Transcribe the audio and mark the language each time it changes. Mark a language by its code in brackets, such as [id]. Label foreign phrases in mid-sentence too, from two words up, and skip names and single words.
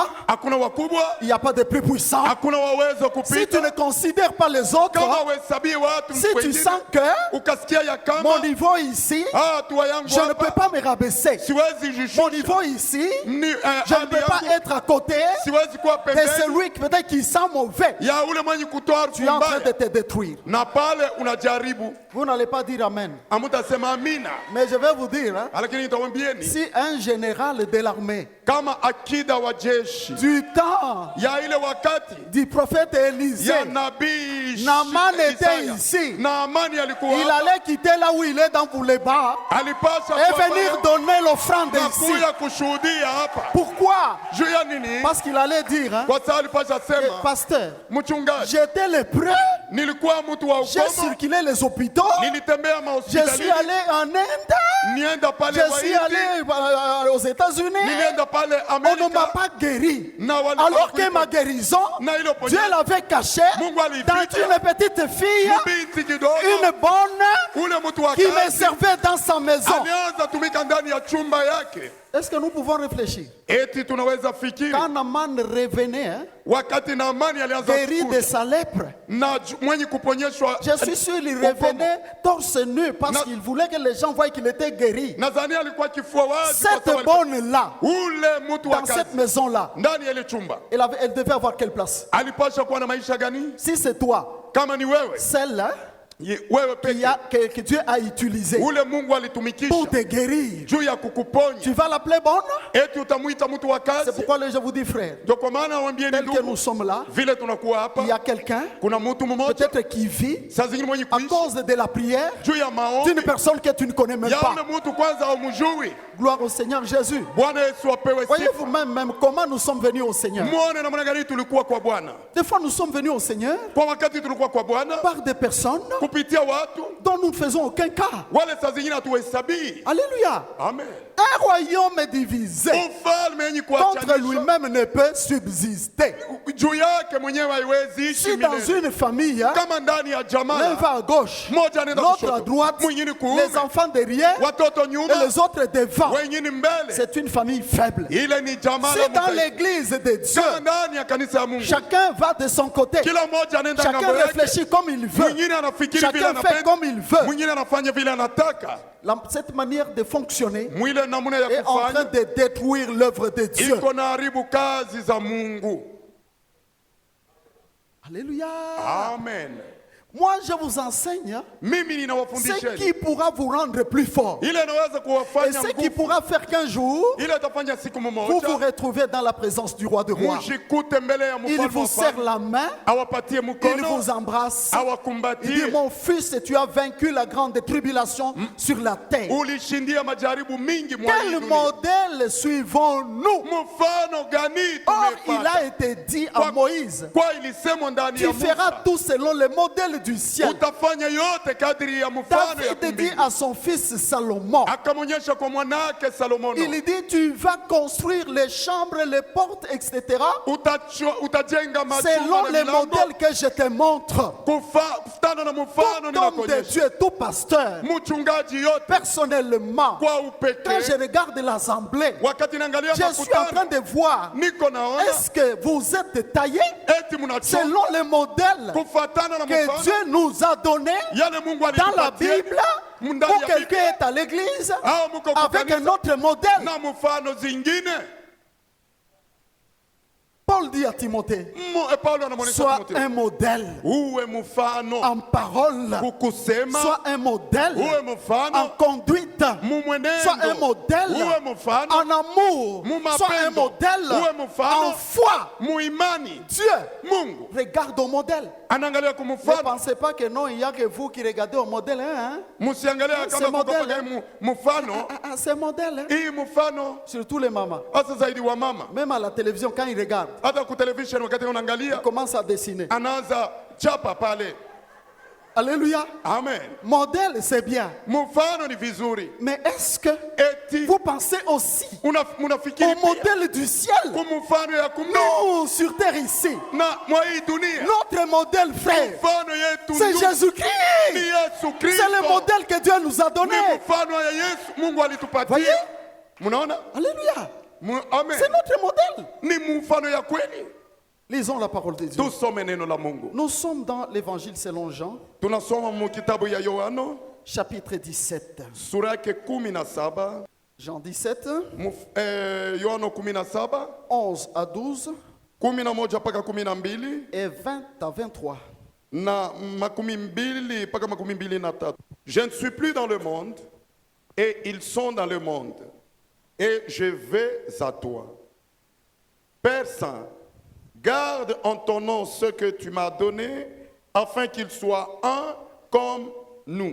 [sw] hakuna wakubwa, [fr] il n'y a pas de plus puissant. [sw] hakuna waweza [fr] Si tu ne [sw] kupita. [fr] considères pas les autres, [sw] Kama uhesabie watu [fr] si tu [sw] wengine, [fr] sens que [sw] ukasikia ya [fr] mon [sw] kama [fr] niveau ici, [sw] hatua yangu [fr] je ne peux [sw] hapa [fr] pas me rabaisser. [sw] siwezi [fr] Mon [sw] jishusha, [fr] niveau ici, [sw] ni [fr] je ne [sw] hali [fr] peux pas [sw] yangu [fr] être à côté [sw] siwezi kuwa [fr] de [sw] pembeni [fr] celui qui peut-être qui sent mauvais. [sw] ya ule mwenye kutoa [fr] Tu es en train de [sw] mbaya, [fr] te détruire. [sw] na pale unajaribu. [fr] Vous n'allez pas dire Amen. [sw] Amutasema amina, [fr] Mais je vais vous dire, hein, [sw] lakini nitawambieni [fr] si un général de l'armée [sw] kama akida wa jeshi [fr] du temps [sw] ya ile wakati [fr] du prophète Élisée, [sw] ya nabii [fr] Naaman était [sw] Isaya. [fr] ici. [sw] Naamani alikuwa [fr] il [sw] hapa, [fr] allait quitter là où il est dans Bouleba [sw] alipasha [fr] et [sw] kuwa [fr] venir [sw] pale [fr] donner l'offrande [sw] na [fr] ici. [sw] kuya kushuhudia hapa. [fr] Pourquoi? [sw] Juu ya nini? [fr] Parce qu'il allait dire, hein, [sw] Kwa sababu alipasha sema, [fr] pasteur, [sw] mchungaji, [fr] j'étais le prêtre, [sw] nilikuwa mtu wa [fr] j'ai [sw] ukoma, [fr] circulé les hôpitaux, [sw] nilitembea [fr] je suis [sw] mahospitalini, [fr] allé en Inde, [sw] nienda pale [fr] je suis [sw] Haiti, [fr] allé aux États-Unis, [sw] nilienda pale [fr] on ne m'a [sw] Amerika, [fr] pas guéri. [sw] na wali- [fr] Alors que ma guérison, [sw] na ilo [fr] Dieu [sw] ponya [fr] l'avait cachée [sw] Mungu [fr] dans [sw] alificha [fr] une petite fille, [sw] binti kidogo, [fr] une bonne, [sw] ule mtu wa [fr] qui me [sw] kazi [fr] servait dans sa maison. [sw] alianza tumika ndani ya chumba yake. [fr] Est-ce que nous pouvons réfléchir? [sw] Eti tunaweza fikiri [fr] Quand Naaman revenait, hein, [sw] wakati Naamani alianza [fr] guéri de [sw] kukuja [fr] sa lèpre, [sw] na mwenye kuponyeshwa, [fr] je suis sûr qu'il revenait torse nu parce qu'il voulait que les gens voient qu'il était guéri. [sw] nadhani alikuwa kifua wazi kwa [fr] Cette [sw] sababu [fr] bonne-là, [sw] ule mtu wa [fr] dans cette [sw] kazi [fr] maison-là, [sw] ndani ya ile chumba [fr] elle devait avoir quelle place? [sw] alipasha kuwa na maisha gani? [fr] Si c'est toi, [sw] Kama ni wewe, [fr] celle-là [sw] wewe peke [fr] que Dieu a utilisée [sw] ule Mungu [fr] pour [sw] alitumikisha [fr] te guérir, [sw] juu ya kukuponya, [fr] tu vas l'appeler bonne? [sw] eti utamuita mtu wa [fr] C'est [sw] kazi. [fr] pourquoi je vous dis, frère, [sw] Ndio kwa maana waambieni [fr] tel que [sw] ndugu, [fr] nous sommes là, [sw] vile tunakuwa hapa, [fr] il y a quelqu'un, [sw] kuna mtu mmoja [fr] peut-être qui vit [sw] saa zingine mwenye [fr] à [sw] kuishi [fr] cause de la prière [sw] juu ya maombi [fr] d'une personne que tu ne connais même [sw] ya [fr] pas. [sw] ule mtu kwanza haumjui. [fr] Gloire au Seigneur Jésus. [sw] Bwana Yesu apewe [fr] Voyez [sw] sifa. [fr] vous-même comment nous sommes venus au Seigneur. [sw] Muone namna gani tulikuwa kwa Bwana. [fr] Des fois, nous sommes venus au Seigneur [sw] Kwa wakati tulikuwa kwa Bwana [fr] par des personnes [sw] kupitia watu [fr] dont nous ne faisons aucun cas. [sw] wale, saa zingine hatuhesabii. [fr] Alléluia. [sw] Amen. [fr] Un royaume divisé [sw] Ufalme yenye [fr] contre [sw] kuachanisha [fr] lui-même ne peut subsister. [sw] juu yake mwenyewe haiwezi ishi [fr] Si dans [sw] milele. [fr] une famille, hein, [sw] Kama ndani ya [fr] l'un [sw] jamaa [fr] va à gauche, [sw] moja anaenda [fr] l'autre à [sw] kushoto, [fr] droite, [sw] mwingine kuume, [fr] les enfants derrière [sw] watoto [fr] et [sw] nyuma, [fr] les autres devant, [sw] wengine mbele. [fr] c'est une famille faible. [sw] Ile ni jamaa [fr] Si la dans [sw] mtaifa. [fr] l'église de Dieu, [sw] Kama ndani ya kanisa ya Mungu [fr] chacun va de son côté, [sw] kila mmoja anaenda [fr] chacun [sw] ngambo yake, [fr] réfléchit comme il veut, [sw] mwingine anafikiria anafikiri vile [fr] Chacun fait [sw] anapenda, [fr] comme il veut. [sw] mwingine anafanya vile anataka. [fr] Cette manière de fonctionner [sw] Mwile namuna ya [fr] est en train [sw] kufanya [fr] de détruire l'œuvre de Dieu. [sw] iko na haribu kazi za Mungu. [fr] Alléluia. [sw] Amen. [fr] Moi, je vous enseigne [sw] Mimi [fr] ce [sw] ninawafundisha [fr] qui pourra vous rendre plus fort. [sw] ile inaweza [fr] Et [sw] kuwafanya [fr] ce qui [sw] nguvu, [fr] pourra faire qu'un jour, [sw] ile itafanya siku [fr] vous vous [sw] mmoja [fr] retrouvez dans la présence du roi de rois. [sw] mujikute mbele ya [fr] Il [sw] mfalme [fr] vous [sw] wa [fr] serre [sw] falme, [fr] la main, [sw] awapatie [fr] il [sw] mkono, [fr] vous embrasse. Il dit, [sw] awakumbatie. [fr] mon fils, tu as vaincu la grande tribulation sur la terre. [sw] Ulishindia majaribu mingi mwa hii [fr] Quel [sw] dunia. [fr] modèle suivons-nous? [sw] Mfano gani [fr] Or, il a [sw] tumepata? [fr] été dit à Moïse, [sw] Kwa ilisemwa ndani ya [fr] tu feras [sw] Musa, [fr] tout selon le modèle du ciel. [sw] utafanya yote kadiri ya mfano ya [fr] David dit [sw] mbingu. [fr] à son fils Salomon, [sw] Akamonyesha kwa mwanake Salomono, [fr] il dit, tu vas construire les chambres, les portes, etc. [sw] utajenga [fr] selon [sw] majumba na [fr] les [sw] milango [fr] modèles que je te montre. [sw] kufuatana na mfano [fr] Tout homme de [sw] ninakuonyesha. [fr] Dieu, tout pasteur, [sw] Mchungaji yote [fr] personnellement, [sw] kwa [fr] quand [sw] upekee, [fr] je regarde l'assemblée, [sw] wakati naangalia [fr] je suis en train [sw] makutano, [fr] de voir, [sw] niko naona [fr] est-ce que vous êtes taillés [sw] eti mnachoma [fr] selon les modèles [sw] kufuatana na [fr] que [sw] mfano [fr] Dieu nous a donnés [sw] yale Mungu [fr] dans la [sw] alitupatia. [fr] Bible, [sw] Ndani [fr] ou [sw] ya [fr] quelqu'un [sw] Biblia, [fr] est à l'église [sw] au mko kwa [fr] avec un [sw] kanisa, [fr] autre modèle. [sw] na mfano zingine. [fr] Paul dit à Timothée, [sw] Paulo anamwonyesha [fr] sois [sw] Timotheo, [fr] un modèle [sw] uwe mfano [fr] en parole, [sw] kukusema, [fr] sois un modèle [sw] uwe [fr] en [sw] mfano [fr] conduite, [sw] mumwenendo, [fr] sois un modèle [sw] uwe mfano [fr] en amour, [sw] Mumapendo. [fr] sois un modèle [sw] Uwe mfano. [fr] en foi. [sw] muimani. [fr] Dieu [sw] Mungu [fr] regarde au modèle. [sw] anaangalia [fr] Ne [sw] kumfano. [fr] pensez pas que non, il n'y a que vous qui regardez au modèle. Hein? [sw] Msiangalia [fr] C'est [sw] kama [fr] modèle, [sw] kukopaga mfano. [fr] C'est modèle. Hein? [sw] Hii mfano [fr] Surtout les mamans. [sw] hasa zaidi wa mama. [fr] Même à la télévision, quand ils regardent, [sw] Hata ku television wakati [fr] ils [sw] unaangalia [fr] commencent à dessiner. [sw] anaanza chapa pale. [fr] Alléluia. [sw] Amen. [fr] Modèle, c'est bien. [sw] Mfano ni vizuri. [fr] Mais est-ce que [sw] Eti [fr] vous pensez aussi [sw] munafikiri [fr] au modèle du ciel? [sw] kumfano ya kumbi [fr] Nous, sur terre ici, [sw] na mwa hii dunia. [fr] notre modèle, frère, [sw] Mfano yetu [fr] c'est [sw] ndugu, [fr] Jésus-Christ. [sw] ni Yesu [fr] C'est [sw] Kristo. [fr] le modèle que Dieu nous a donné. [sw] Ni mfano ya Yesu Mungu alitupatia. [fr] Voyez? [sw] Mnaona? [fr] Alléluia. [sw] Amen. [fr] C'est notre modèle. [sw] Ni mfano ya kweli. [fr] Lisons la parole de Dieu. [sw] Tusome neno la Mungu. [fr] Nous sommes dans l'évangile selon Jean, [sw] Tunasoma mu kitabu ya Yohano [fr] chapitre 17. [sw] sura yake 17. [fr] Jean 17, [sw] Yohano 17 [fr] 11 à 12 [sw] 11 mpaka 12 [fr] et 20 à 23. [sw] na 12 mpaka 23. [fr] Je ne suis plus dans le monde et ils sont dans le monde et je vais à toi. Père Saint, garde en ton nom ce que tu m'as donné afin qu'ils soient un comme nous.